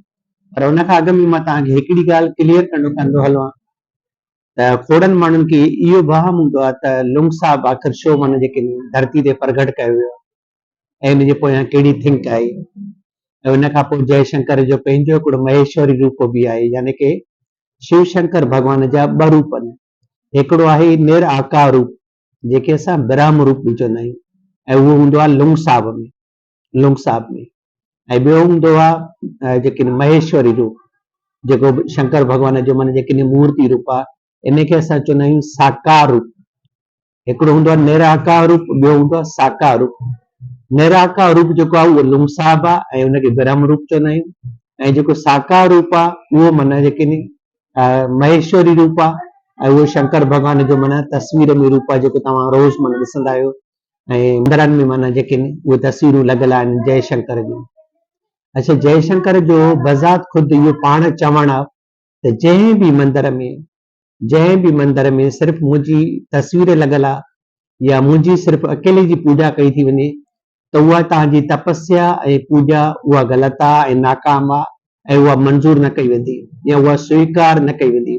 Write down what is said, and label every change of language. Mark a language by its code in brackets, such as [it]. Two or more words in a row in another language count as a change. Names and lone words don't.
[sd] पर उन खां अॻु में मां तव्हांखे हिकिड़ी ॻाल्हि क्लियर कंदो हलो त खोड़नि माण्हुनि खे इहो वहम हूंदो आहे त लुंग साहब आख़िर छो जेके धरती ते प्रगट कयो वियो ऐं हिनजे पोयां कहिड़ी थिंक आहे। ऐं उन खां पोइ जयशंकर जो पंहिंजो हिकिड़ो महेश्वरी रूप बि आहे, यानी कि शिव शंकर भॻवान जा ॿ रूप आहिनि। हिकिड़ो आहे निराकार रूप जेके असां ब्रह्म रूप बि चवंदा आहियूं ऐं उहो हूंदो आहे लुंग साहब में। ऐं ॿियो हूंदो आहे जेके महेश्वरी रूप जेको शंकर भॻवान जो जेके मूर्ति रूप आहे, इनखे असां चवंदा आहियूं साकार रूप। हिकिड़ो हूंदो आहे निराकार रूप, ॿियो हूंदो आहे साकार रूप। निराकार रूप जेको आहे उहो लुंग साहब आहे ऐं उनखे ब्रह्म रूप चवंदा आहियूं। ऐं जेको साकार रूप आहे उहो जेके महेश्वरी रूप आहे ऐं उहो शंकर भॻवान जो तस्वीर में रूप आहे जेको तव्हां रोज़ ॾिसंदा आहियो ऐं मंदरनि में जेके उहे तस्वीरूं लॻियल आहिनि जयशंकर जूं। अच्छा, जयशंकर जो बज़ात ख़ुदि इहो पाण चवणु आहे त जंहिं बि मंदर में सिर्फ़ु मुंहिंजी तस्वीर लॻल आहे या मुंहिंजी सिर्फ़ु अकेले जी पूॼा कई थी वञे त उहा तव्हांजी तपस्या ऐं पूॼा उहा ग़लति आहे ऐं नाकाम आहे ऐं उहा मंज़ूर न कई वेंदी या उहा स्वीकार न कई वेंदी।